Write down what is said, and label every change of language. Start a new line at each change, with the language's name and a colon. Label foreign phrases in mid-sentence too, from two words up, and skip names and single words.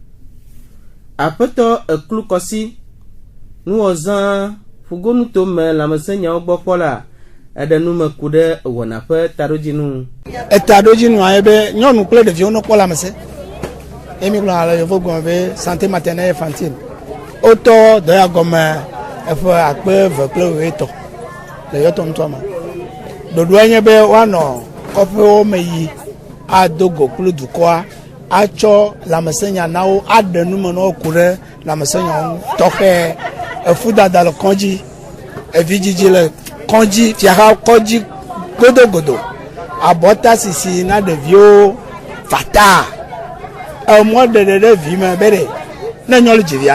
Ewe: Aƒetɔ Eklukɔsi nuwɔzã fugonutome lãmesẽ nyawo gbɔ kpɔla eɖe nume ku ɖe wɔna ƒe taɖodzinu. Taɖodzinu ye be nyɔnu kple ɖeviwo no kpɔ lãmesẽ. Emi gblɔ le yevo gɔme be
French: santé maternelle infantile.
Ewe: Wotɔ dɔya gɔme eƒe akpe 2 kple 8 le yɔtɔ ŋutɔ me. Ɖoɖoa nye be woanɔ kɔƒewo me yi ado go kple dukɔa atsɔ lãmesẽnya na wo aɖe nume na wo ku ɖe lãmesẽnyawo tɔxɛ efudada le kɔdzi evidzidzi le kɔdzi fiaha kɔdzi godogodo abɔta sisi na ɖeviwo fata emɔ ɖeɖe ɖe vi me be ɖe ne nyɔnu dzivia